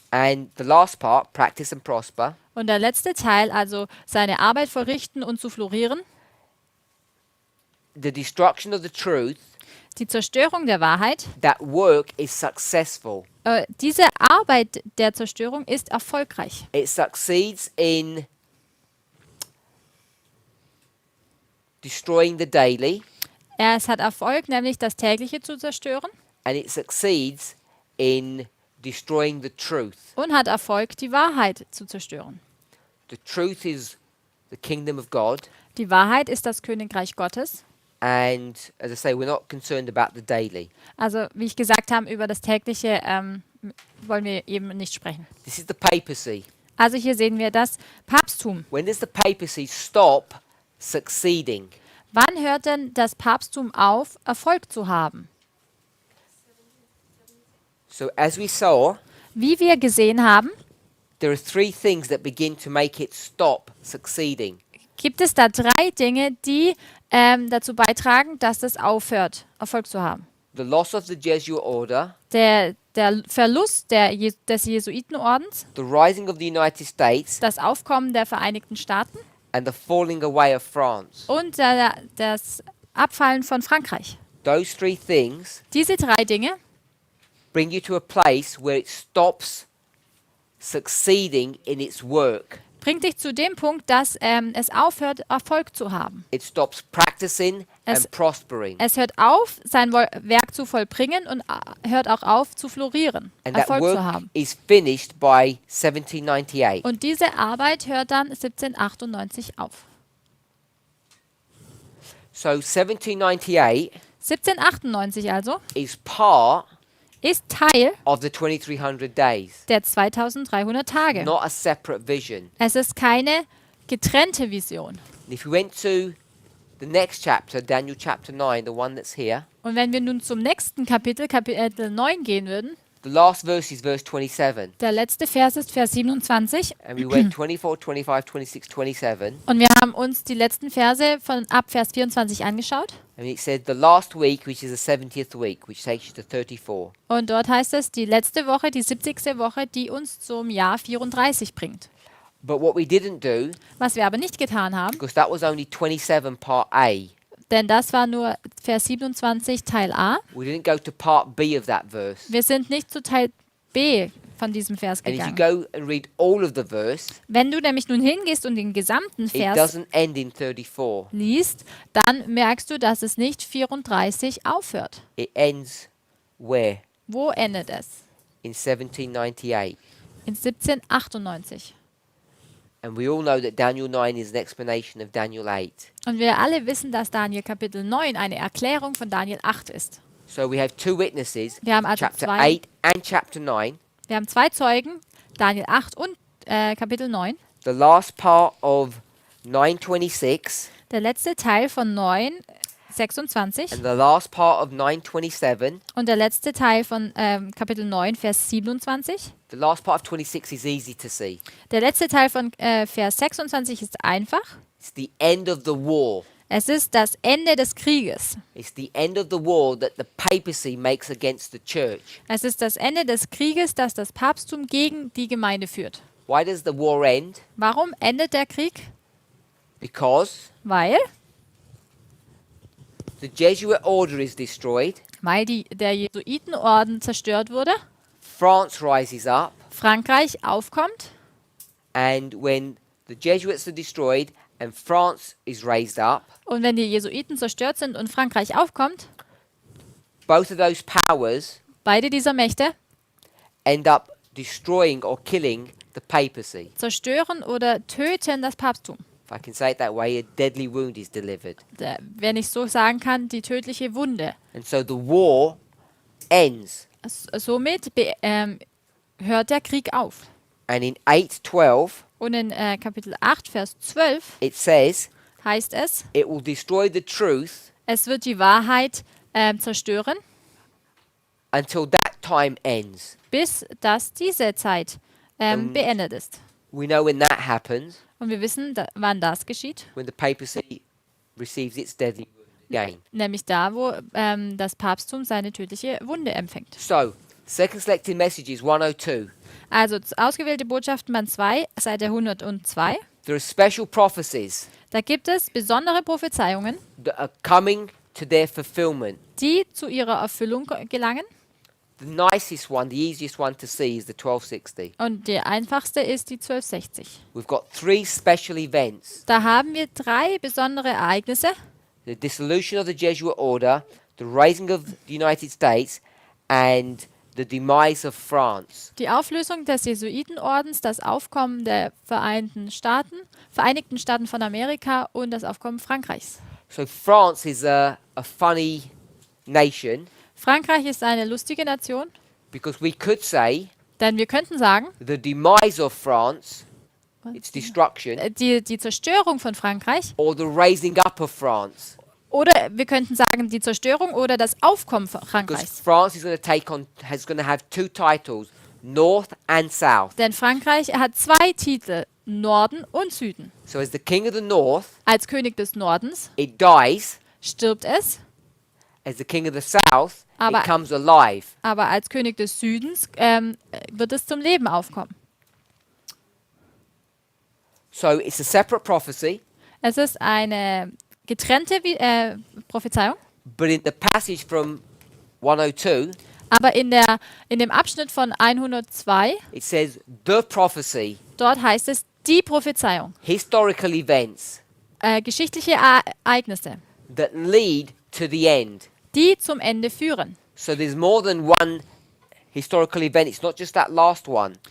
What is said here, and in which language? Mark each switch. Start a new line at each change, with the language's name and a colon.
English: And the last part, practice and prosper,
German: Und der letzte Teil, also seine Arbeit verrichten und zu florieren,
English: the destruction of the truth,
German: die Zerstörung der Wahrheit,
English: that work is successful.
German: diese Arbeit der Zerstörung ist erfolgreich.
English: It succeeds in destroying the daily,
German: Es hat Erfolg, nämlich das Tägliche zu zerstören,
English: and it succeeds in destroying the truth.
German: und hat Erfolg, die Wahrheit zu zerstören.
English: The truth is the kingdom of God,
German: Die Wahrheit ist das Königreich Gottes.
English: and as I say, we're not concerned about the daily.
German: Also, wie ich gesagt habe, über das Tägliche wollen wir eben nicht sprechen.
English: This is the papacy.
German: Also hier sehen wir das Papsttum.
English: When does the papacy stop succeeding?
German: Wann hört denn das Papsttum auf, Erfolg zu haben?
English: So as we saw,
German: Wie wir gesehen haben,
English: there are three things that begin to make it stop succeeding.
German: gibt es da 3 Dinge, die dazu beitragen, dass es aufhört, Erfolg zu haben.
English: The loss of the Jesuit order,
German: Der Verlust des Jesuitenordens,
English: the rising of the United States,
German: das Aufkommen der Vereinigten Staaten
English: and the falling away of France.
German: und das Abfallen von Frankreich.
English: Those three things
German: Diese 3 Dinge
English: bring you to a place where it stops succeeding in its work.
German: bringt dich zu dem Punkt, dass es aufhört, Erfolg zu haben.
English: It stops practicing
German: Es-
English: and prospering.
German: Es hört auf, sein Werk zu vollbringen und hört auch auf, zu florieren,
English: And that
German: Erfolg zu
English: work
German: haben.
English: is finished by 1798.
German: Und diese Arbeit hört dann 1798 auf.
English: So 1798
German: 1798 also
English: is part
German: ist Teil
English: of the 2300 days,
German: der 2300 Tage.
English: not a separate vision.
German: Es ist keine getrennte Vision.
English: And if we went to the next chapter, Daniel chapter 9, the one that's here,
German: Und wenn wir nun zum nächsten Kapitel, Kapitel 9 gehen würden,
English: the last verse is verse 27.
German: der letzte Vers ist Vers 27
English: And we went 24, 25, 26, 27.
German: und wir haben uns die letzten Verse von ab Vers 24 angeschaut.
English: And it said the last week, which is the 70th week, which takes you to 34.
German: Und dort heißt es, die letzte Woche, die 70. Woche, die uns zum Jahr 34 bringt.
English: But what we didn't do,
German: Was wir aber nicht getan haben,
English: because that was only 27 part A,
German: denn das war nur Vers 27 Teil A.
English: we didn't go to part B of that verse.
German: Wir sind nicht zu Teil B von diesem Vers
English: And if you
German: gegangen.
English: go and read all of the verse,
German: Wenn du nämlich nun hingehst und den gesamten
English: it
German: Vers
English: doesn't end in 34.
German: liest, dann merkst du, dass es nicht 34 aufhört.
English: It ends where?
German: Wo endet es?
English: In 1798.
German: In 1798.
English: And we all know that Daniel 9 is an explanation of Daniel 8.
German: Und wir alle wissen, dass Daniel Kapitel 9 eine Erklärung von Daniel 8 ist.
English: So we have two witnesses,
German: Wir haben also
English: chapter
German: zwei,
English: 8 and chapter 9.
German: wir haben 2 Zeugen, Daniel 8 und Kapitel 9.
English: The last part of 926
German: Der letzte Teil von 9, 26
English: and the last part of 927.
German: und der letzte Teil von Kapitel 9, Vers 27.
English: The last part of 26 is easy to see.
German: Der letzte Teil von Vers 26 ist einfach.
English: It's the end of the war.
German: Es ist das Ende des Krieges.
English: It's the end of the war that the papacy makes against the church.
German: Es ist das Ende des Krieges, das das Papsttum gegen die Gemeinde führt.
English: Why does the war end?
German: Warum endet der Krieg?
English: Because
German: Weil
English: the Jesuit order is destroyed,
German: der Jesuitenorden zerstört wurde,
English: France rises up,
German: Frankreich aufkommt
English: and when the Jesuits are destroyed and France is raised up,
German: und wenn die Jesuiten zerstört sind und Frankreich aufkommt,
English: both of those powers
German: beide dieser Mächte
English: end up destroying or killing the papacy.
German: zerstören oder töten das Papsttum.
English: If I can say it that way, a deadly wound is delivered.
German: Wenn ich so sagen kann, die tödliche Wunde.
English: And so the war ends.
German: Somit hört der Krieg auf.
English: And in 8:12,
German: Und in Kapitel 8, Vers 12
English: it says,
German: heißt es,
English: it will destroy the truth
German: es wird die Wahrheit zerstören,
English: until that time ends.
German: bis dass diese Zeit beendet ist.
English: We know when that happens,
German: Und wir wissen, wann das geschieht.
English: when the papacy receives its deadly wound. gain.
German: nämlich da, wo das Papsttum seine tödliche Wunde empfängt.
English: So, Second Selected Messages 102.
German: Also ausgewählte Botschaften Band 2, Seite 102.
English: There are special prophecies
German: Da gibt es besondere Prophezeiungen,
English: that are coming to their fulfillment.
German: die zu ihrer Erfüllung gelangen.
English: The nicest one, the easiest one to see is the 1260.
German: Und die einfachste ist die 1260.
English: We've got 3 special events.
German: Da haben wir 3 besondere Ereignisse.
English: The dissolution of the Jesuit order, the raising of the United States, and the demise of France.
German: Die Auflösung des Jesuitenordens, das Aufkommen der Vereinigten Staaten von Amerika und das Aufkommen Frankreichs.
English: So France is a funny nation
German: Frankreich ist eine lustige Nation,
English: because we could say
German: denn wir könnten sagen,
English: the demise of France, its destruction,
German: die Zerstörung von Frankreich,
English: or the raising up of France.
German: oder wir könnten sagen, die Zerstörung oder das Aufkommen von
English: Because
German: Frankreichs.
English: France is going to have 2 titles, North and South.
German: Denn Frankreich hat 2 Titel, Norden und Süden.
English: So as the king of the North,
German: Als König des Nordens
English: it dies.
German: stirbt es,
English: As the king of the South,
German: Aber-
English: it comes alive.
German: aber als König des Südens wird es zum Leben aufkommen.
English: So it's a separate prophecy,
German: Es ist eine getrennte Prophezeiung,
English: but in the passage from 102,
German: aber in dem Abschnitt von 102,
English: it says the prophecy,
German: dort heißt es die Prophezeiung,
English: historical events
German: geschichtliche Ereignisse,
English: that lead to the end.
German: die zum Ende führen.
English: So there's more than one historical event. It's not just that last one.